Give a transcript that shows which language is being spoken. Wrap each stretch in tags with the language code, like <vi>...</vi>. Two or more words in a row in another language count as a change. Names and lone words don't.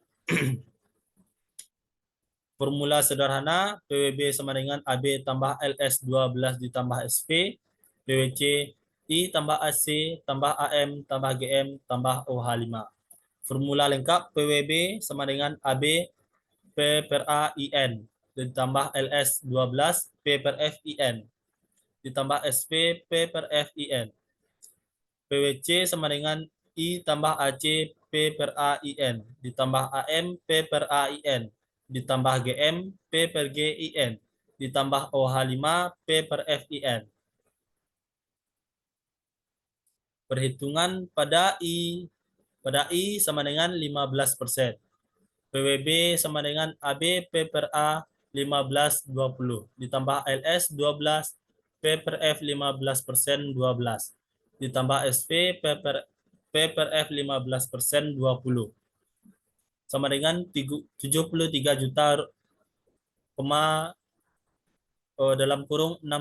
<id>Formula sederhana, PWB sama dengan AB tambah LS 12 ditambah SP, PWC I tambah AC tambah AM tambah GM tambah OH5. Formula lengkap PWB sama dengan AB P per A IN ditambah LS 12 P per F IN ditambah SP P per F IN. PWC sama dengan I tambah AC P per A IN, ditambah AM P per A IN, ditambah GM P per G IN, ditambah OH5 P per F IN. Perhitungan pada I sama dengan 15%. PWB sama dengan AB P per A 15-20, ditambah LS 12, P per F 15% 12, ditambah SP P per F 15% 20, sama dengan 73 juta dalam kurung</id>